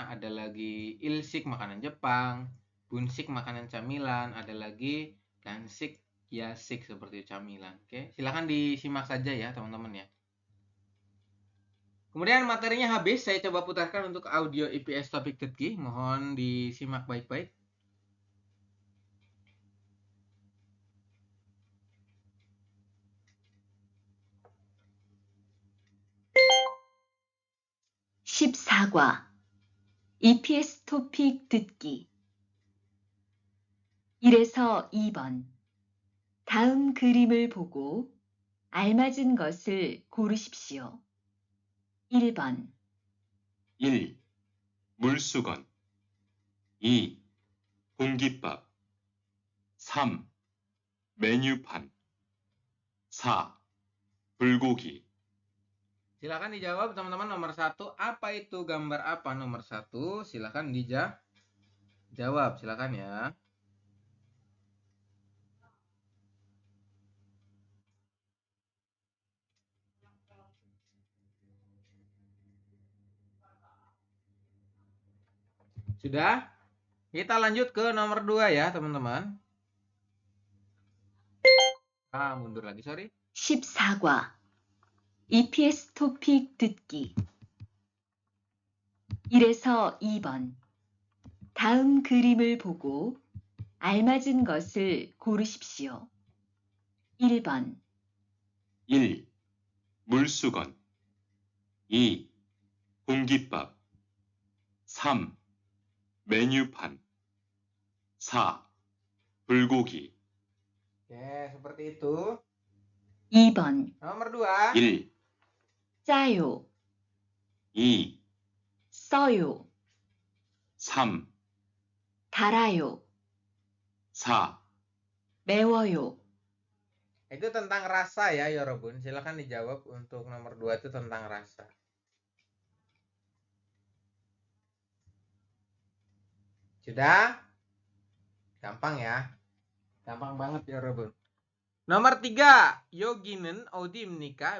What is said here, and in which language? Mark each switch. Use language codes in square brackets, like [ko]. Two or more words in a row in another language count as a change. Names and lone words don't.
[id] Ada lagi ilsik makanan Jepang, bunsik makanan camilan, ada lagi gansik, yasik seperti camilan. Oke, silakan disimak saja ya teman-teman ya. Kemudian materinya habis, saya coba putarkan untuk audio IPS topik Tutki. Mohon disimak baik-baik. [ko] (14과) EPS 토픽 듣기 1에서 2번 다음 그림을 보고 알맞은 것을 고르십시오. 1번 1. 물수건 2. 공깃밥 3. 메뉴판 4. 불고기 [id] Silakan dijawab teman-teman. Nomor 1, apa itu gambar apa? Nomor 1, silakan dijawab. Silakan ya. Sudah? Kita lanjut ke nomor 2 ya, teman-teman. Mundur lagi, sorry. [ko] 14과 EPS 토픽 듣기 1에서 2번 다음 그림을 보고 알맞은 것을 고르십시오. 1번 1. 물수건 2. 공깃밥 3. 메뉴판 4. 불고기 [id] Oke, seperti itu. [ko] 2번 [id] Nomor 2. [ko] 1. 짜요 2. 써요 3. 달아요 4. 매워요 [id] Itu tentang rasa ya, Yorobun. Silakan dijawab untuk nomor 2 itu tentang rasa. Sudah? Gampang ya. Gampang banget ya, Yorobun. Nomor 3, [ko] 여기는 어디 [id] menikah.